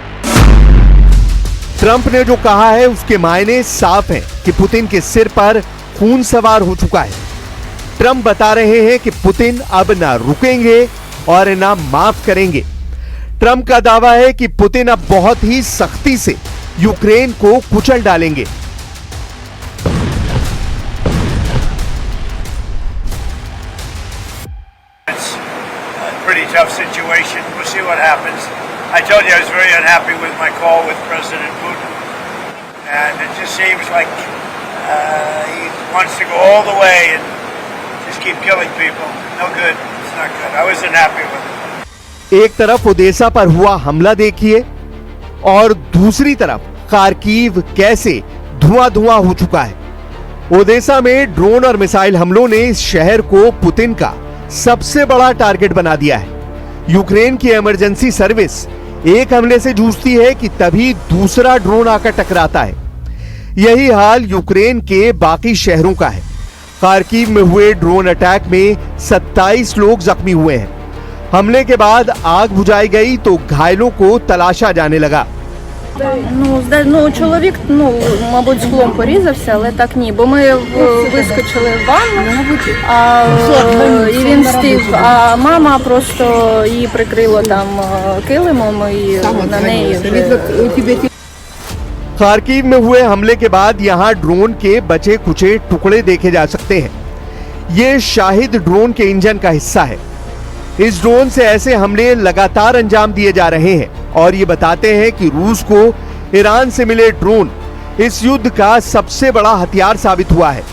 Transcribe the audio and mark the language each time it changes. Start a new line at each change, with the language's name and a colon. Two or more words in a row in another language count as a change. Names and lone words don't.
Hindi: ट्रंप ने जो कहा है उसके मायने साफ हैं कि पुतिन के सिर पर खून सवार हो चुका है। ट्रंप बता रहे हैं कि पुतिन अब ना रुकेंगे और ना माफ करेंगे। ट्रंप का दावा है कि पुतिन अब बहुत ही सख्ती से यूक्रेन को कुचल डालेंगे।
English: Pretty tough situation. We'll see what happens. I told you I was very unhappy with my call with President Putin, and it just seems like he wants to go all the way and just keep killing people. No good. It's not good. I wasn't happy with it.
Hindi: एक तरफ ओडेसा पर हुआ हमला देखिए और दूसरी तरफ खार्किव कैसे धुआं-धुआं हो चुका है। ओडेसा में ड्रोन और मिसाइल हमलों ने इस शहर को पुतिन का सबसे बड़ा टारगेट बना दिया है। यूक्रेन की इमरजेंसी सर्विस एक हमले से जूझती है कि तभी दूसरा ड्रोन आकर टकराता है। यही हाल यूक्रेन के बाकी शहरों का है। खार्किव में हुए ड्रोन अटैक में 27 लोग जख्मी हुए हैं। हमले के बाद आग बुझाई गई तो घायलों को तलाशा जाने लगा।
Ukrainian: Чоловік, мабуть, склом порізався, але так ні, бо ми вискочили в ванну, і він встиг, а мама просто її прикрила там килимом, і на неї вже...
Hindi: खार्किव में हुए हमले के बाद यहां ड्रोन के बचे कुचे टुकड़े देखे जा सकते हैं। ये शाहिद ड्रोन के इंजन का हिस्सा है। इस ड्रोन से ऐसे हमले लगातार अंजाम दिए जा रहे हैं और ये बताते हैं कि रूस को ईरान से मिले ड्रोन इस युद्ध का सबसे बड़ा हथियार साबित हुआ है।